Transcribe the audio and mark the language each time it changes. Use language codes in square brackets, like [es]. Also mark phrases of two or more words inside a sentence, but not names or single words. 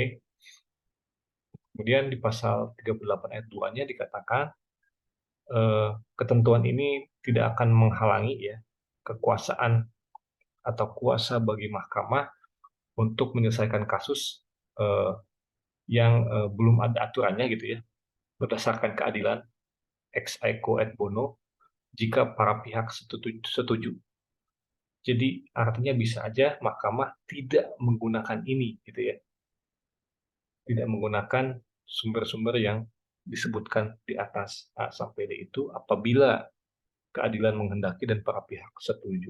[id] Kemudian di pasal 38 ayat 2-nya dikatakan ketentuan ini tidak akan menghalangi ya kekuasaan atau kuasa bagi mahkamah untuk menyelesaikan kasus yang belum ada aturannya gitu ya, berdasarkan keadilan [la] ex aequo et bono, [id] jika para pihak setuju. Jadi artinya bisa aja mahkamah tidak menggunakan ini gitu ya, tidak menggunakan sumber-sumber yang disebutkan di atas A sampai D itu apabila keadilan menghendaki dan para pihak setuju.